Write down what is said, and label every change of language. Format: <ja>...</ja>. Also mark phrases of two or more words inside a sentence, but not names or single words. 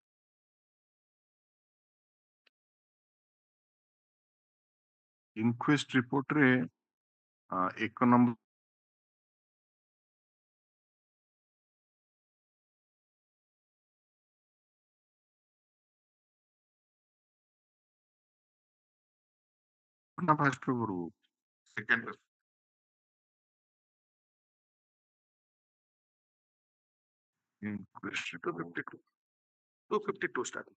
<en>inquest report</en> <or>ରେ ଏକ ନମ୍ବର ନା</or> <en>first paper सेकंड inquest report 252. 252 starting.</en>